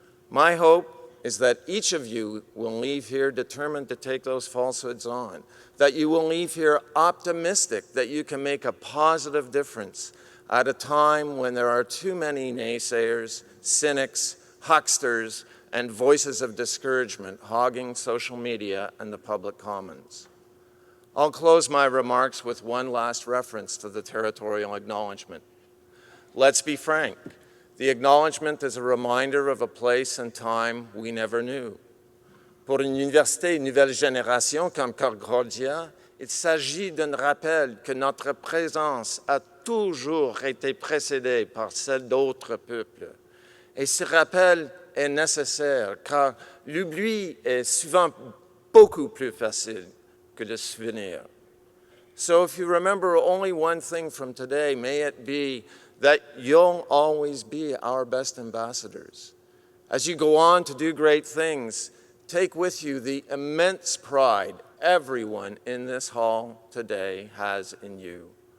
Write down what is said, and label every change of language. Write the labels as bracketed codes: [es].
[en] My hope is that each of you will leave here determined to take those falsehoods on, that you will leave here optimistic that you can make a positive difference at a time when there are too many naysayers, cynics, hucksters, and voices of discouragement hogging social media and the public commons. I'll close my remarks with one last reference to the territorial acknowledgement. Let's be frank. The acknowledgement is a reminder of a place and time we never knew. [fr] Pour une université nouvelle génération comme Concordia, il s'agit d'un rappel que notre présence a toujours été précédée par celle d'autres peuples. Et ce rappel est nécessaire car l'oubli est souvent beaucoup plus facile que le souvenir. [en] So if you remember only one thing from today, may it be that you'll always be our best ambassadors. As you go on to do great things, take with you the immense pride everyone in this hall today has in you.